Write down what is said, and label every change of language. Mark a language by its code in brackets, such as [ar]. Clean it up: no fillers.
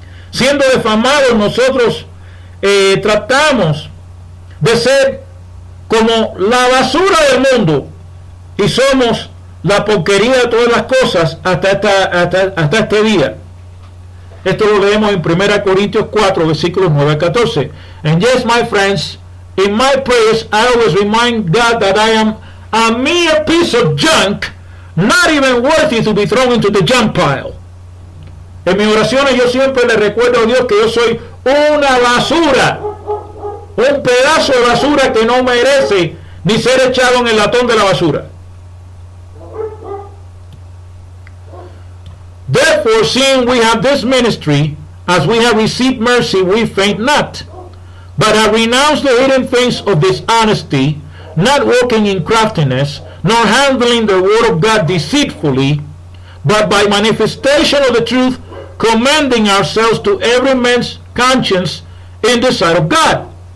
[es] Siendo defamados, nosotros tratamos de ser como la basura del mundo y somos la porquería de todas las cosas hasta este día. Esto lo leemos en 1 Corintios 4 versículos 9 a 14. [en] And yes, my friends, in my prayers I always remind God that I am a mere piece of junk, not even worthy to be thrown into the junk pile. [es] En mis oraciones yo siempre le recuerdo a Dios que yo soy una basura, un pedazo de basura que no merece ni ser echado en el latón de la basura. [en] Therefore, seeing we have this ministry, as we have received mercy, we faint not, but have renounced the hidden things of dishonesty, not walking in craftiness, nor handling the word of God deceitfully, but by manifestation of the truth, commending ourselves to every man's conscience in the sight of God.